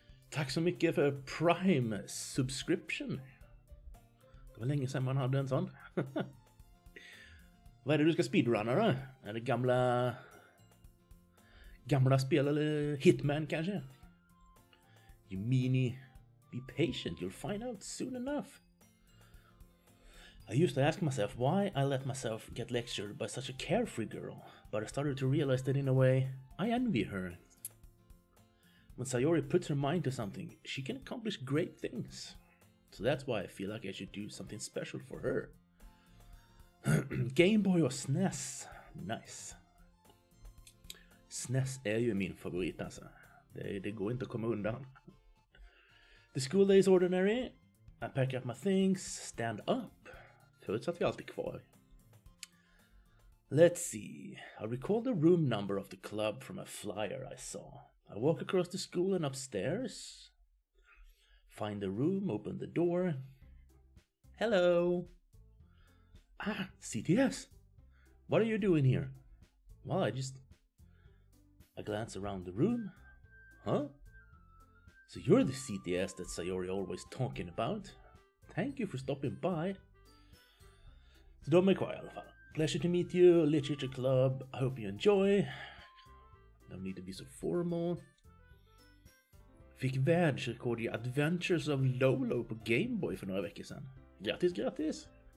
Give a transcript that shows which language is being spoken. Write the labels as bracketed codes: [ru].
[sv] Tack så mycket för Prime subscription. Det var länge sedan man hade en sån. Vad är det du ska speedrunna då? Är det gamla spel eller Hitman kanske? [en] You meanie. Be patient, you'll find out soon enough. I used to ask myself why I let myself get lectured by such a carefree girl, but I started to realize that in a way, I envy her. When Sayori puts her mind to something, she can accomplish great things. So that's why I feel like I should do something special for her. [sv] Game Boy och SNES. Nice. SNES är ju min favorit alltså. Det går inte att komma undan. [en] The school day is ordinary. I pack up my things, stand up. [sv] Förutsatt vi alltid kvar. [en] Let's see. I recall the room number of the club from a flyer I saw. I walk across the school and upstairs. Find the room, open the door. Hello. Ah, CTS. What are you doing here? Well, I glance around the room. Huh? So you're the CTS that Sayori always talking about. Thank you for stopping by. [sv] Så de är kvar i alla fall. [en] Pleasure to meet you, Literature Club. I hope you enjoy. Don't need to be so formal. [sv] Fick världsrekord i Adventures of Lolo på Game Boy för några veckor sedan. Grattis, grattis!